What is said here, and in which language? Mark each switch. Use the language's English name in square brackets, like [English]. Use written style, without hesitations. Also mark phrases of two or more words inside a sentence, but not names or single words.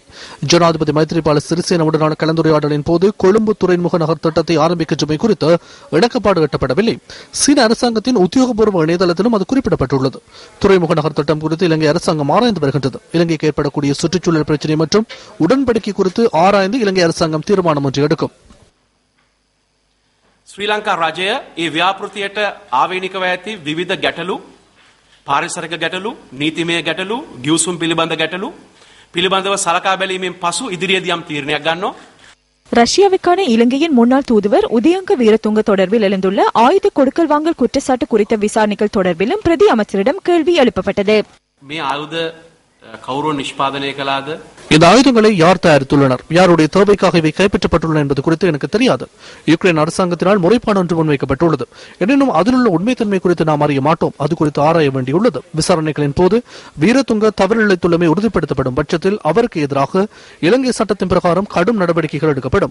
[Tamil] ஜனாதிபதி மைத்ரிபால சிறிசேனவுடனான கலந்துரையாடலின் போது கொழும்பு துறைமுக நகர் திட்டத்தை ஆரம்பிக்கின்றமை குறித்து இணக்கப்பாடு எட்டப்படவில்லை. சீன அரசாங்கத்தின் உத்தியோகபூர்வ இணையதளத்திலும் அது குறிப்பிடப்பட்டுள்ளது. துறைமுக நகர் திட்டம் குறித்து இலங்கை அரசாங்கம் ஆராய்ந்து வருகின்றது. இலங்கைக்கு ஏற்படக்கூடிய சுற்றுச்சூழல் பிரச்சினை மற்றும் உடன்படிக்கை குறித்து ஆராய்ந்து இலங்கை அரசாங்கம் தீர்மானம் ஒன்று எடுக்கும். [Sinhala] ශ්‍රී ලංකා රජය ඒ ව්‍යාපෘතියට ආවේනිකව ඇති විවිධ ගැටලු, පාරිසරික ගැටලු, නීතිමය ගැටලු, ගිවිසුම් පිළිබඳ ගැටලු පිළිබඳව සලකා බැලීමෙන් පසු ඉදිරියේදී යම් තීරණයක් ගන්නවා. [Tamil] ரஷ்யாவுக்கான இலங்கையின் முன்னாள் தூதுவர் உதயங்க வீரதுங்க தொடர்பில் எழுந்துள்ள ஆயுத கொடுக்கல் வாங்கல் குற்றச்சாட்டு குறித்த விசாரணைகள் தொடர்பிலும் பிரதி அமைச்சரிடம் கேள்வி எழுப்பப்பட்டது. [Sinhala] මේ ආයුධ කවුරු නිෂ්පාදනය කළාද? [Tamil] இந்த ஆயுதங்களை யார் தயாரித்துள்ளனர், யாருடைய தேவைக்காக இவை கைப்பற்றப்பட்டுள்ளன என்பது குறித்து எனக்கு தெரியாது. யுக்ரைன் அரசாங்கத்தினால் முறைப்பாடு ஒன்று முன்வைக்கப்பட்டுள்ளது. எனினும் அதிலுள்ள உண்மைத்தன்மை குறித்து நாம் அறிய மாட்டோம். அது குறித்து ஆராய வேண்டியுள்ளது. விசாரணைகளின் போது வீரதுங்க தவறிழைத்துள்ளமை உறுதிப்படுத்தப்படும் பட்சத்தில் அவருக்கு எதிராக இலங்கை சட்டத்தின் பிரகாரம் கடும் நடவடிக்கைகள் எடுக்கப்படும்.